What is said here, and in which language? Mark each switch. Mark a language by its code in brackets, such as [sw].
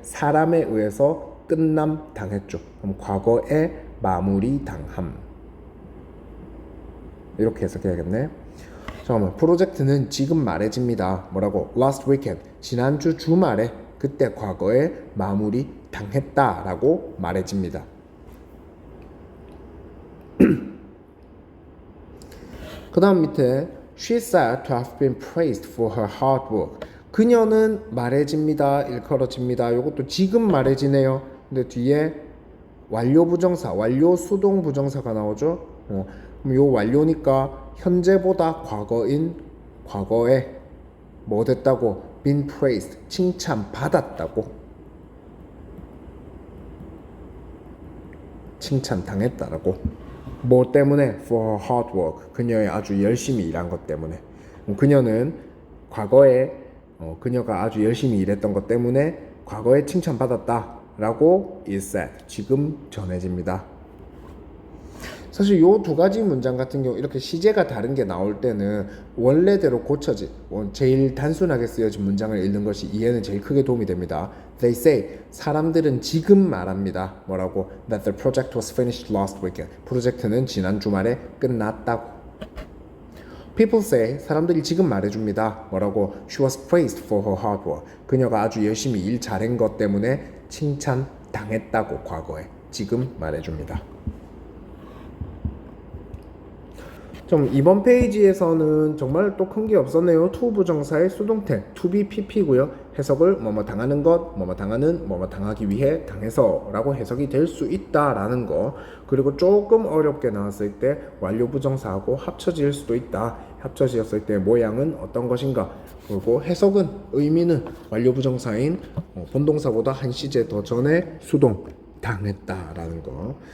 [ko] 사람에 의해서 끝남 당했죠. 그럼 과거에 마무리 당함. 이렇게 해석해야겠네. 잠깐만, 프로젝트는 지금 말해집니다. 뭐라고? [en] Last weekend, [ko] 지난주 주말에 그때 과거에 마무리 당했다라고 말해집니다. 그 다음 밑에 [en] She said to have been praised for her hard work. [ko] 그녀는 말해집니다. 일컬어집니다. 이것도 지금 말해지네요. 근데 뒤에 완료부정사, 완료 수동 부정사가 나오죠. 그럼 요 완료니까 현재보다 과거인 과거에 뭐 됐다고? been praised, 칭찬받았다고. 칭찬당했다라고. 뭐 때문에? for her hard work. 그녀의 아주 열심히 일한 것 때문에. 그녀는 과거에 그녀가 아주 열심히 일했던 것 때문에 과거에 칭찬받았다 라고 is said. 지금 전해집니다. 사실 요 두 가지 문장 같은 경우 이렇게 시제가 다른 게 나올 때는 원래대로 고쳐진 제일 단순하게 쓰여진 문장을 읽는 것이 이해는 제일 크게 도움이 됩니다. [en] They say [ko] 사람들은 지금 말합니다. 뭐라고? [en] That the project was finished last weekend. [ko] 프로젝트는 지난 주말에 끝났다고. [en] People say [ko] 사람들이 지금 말해줍니다. 뭐라고? [en] She was praised for her hard work. [ko] 그녀가 아주 열심히 일 잘한 것 때문에 칭찬당했다고 과거에. 지금 말해줍니다. 좀 이번 페이지에서는 정말 또 큰 게 없었네요. to 부정사의 수동태 to be pp고요. 해석을 뭐뭐 당하는 것, 뭐뭐 당하는, 뭐뭐 당하기 위해 당해서라고 해석이 될 수 있다라는 거. 그리고 조금 어렵게 나왔을 때 완료 부정사하고 합쳐질 수도 있다. 합쳐지었을 때 모양은 어떤 것인가. 그리고 해석은 의미는 완료 부정사인 본동사보다 한 시제 더 전에 수동 당했다라는 거.